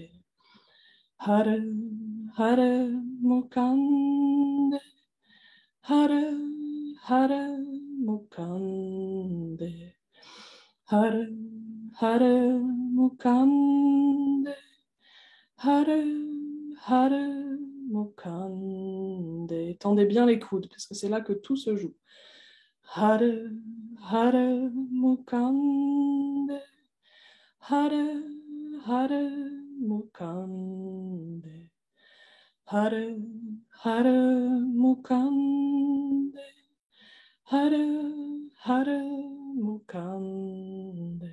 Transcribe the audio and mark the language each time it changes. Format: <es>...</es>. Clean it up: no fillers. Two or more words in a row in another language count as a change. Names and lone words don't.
<sa>Hare, Hare, Mukande. Hare, Hare, Mukande. Hare, Hare, Mukande. Hare, Hare, Mukande.</sa> <fr>Tendez bien les coudes, parce que c'est là que tout se joue.</fr> <sa>Hare, Hare, Mukande. Hare, Hare, Mukande. Hare, Hare, Mukande. Hare, Hare, Mukande.</sa>